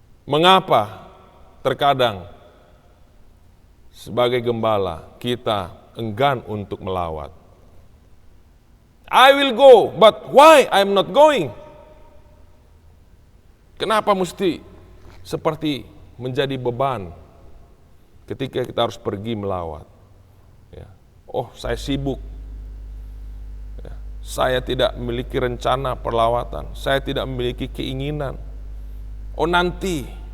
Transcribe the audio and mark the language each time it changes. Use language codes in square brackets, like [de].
[id] Mengapa terkadang sebagai gembala kita enggan untuk melawat? [en] I will go, but why I'm not going? [id] Kenapa mesti seperti menjadi beban ketika kita harus pergi melawat? Ya. Oh, saya sibuk. Ya. Saya tidak memiliki rencana perlawatan. Saya tidak memiliki keinginan. Oh, nanti.